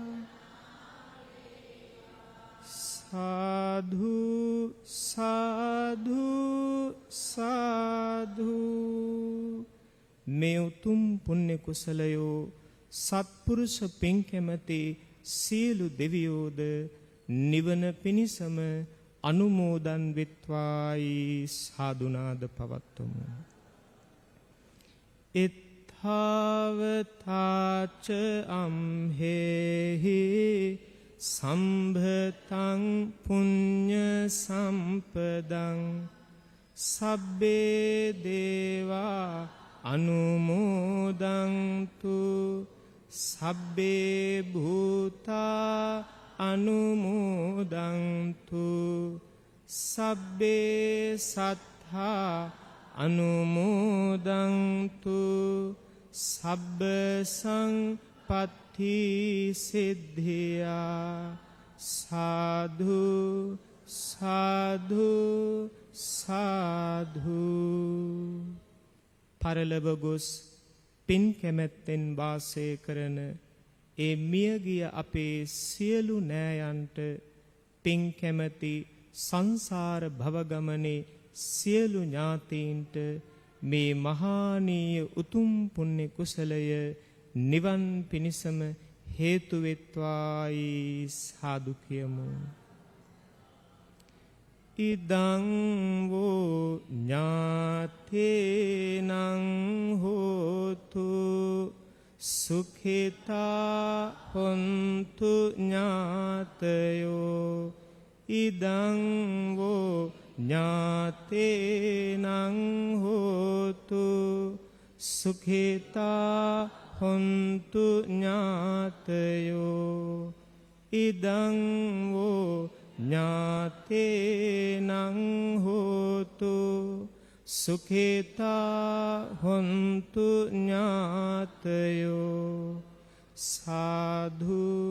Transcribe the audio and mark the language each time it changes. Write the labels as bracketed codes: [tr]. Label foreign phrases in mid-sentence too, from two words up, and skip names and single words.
[pi] සාධු සාධු සාධු [si] මේ උතුම් පුණ්‍ය කුසලයෝ සත්පුරුෂ පින් කැමැති සියලු දෙවියෝද නිවන පිණිසම අනුමෝදන් වෙත්වායි සාදුනාද පවත්වමු. [pi] එත්තාවතාච අම්හෙහි සම්භතං පුඤ්ඤ සම්පදං සබ්බේ දේවා අනුමෝදන්තු සබ්බේ භූතා අනුමෝදන්තු සබ්බේ සත්තා අනුමෝදන්තු සබ්බ සංපත්ති සිද්ධියා සාධු සාධු [si] සාධු පරලොව ගොස් පින් කැමැත්තෙන් වාසය කරන ඒ මියගිය අපේ සියලු නෑයන්ට පින් කැමැති සංසාර භවගමනේ සියලු ඥාතීන්ට මේ මහානීය උතුම් පුණ්‍ය කුසලය නිවන් පිණිසම හේතු වෙත්වායි සාදු කියමු. [pi] ඉදං වූ ඥාතේනං හෝතු සුඛිතා හොන්තු ඥාතයෝ ඉදං වූ ඥාතේනං හෝතු සුඛිතා හොන්තු ඥාතයෝ ඉදං වූ ඥාතේනං හෝතු සුඛිතා හොන්තු ඥාතයෝ සාධු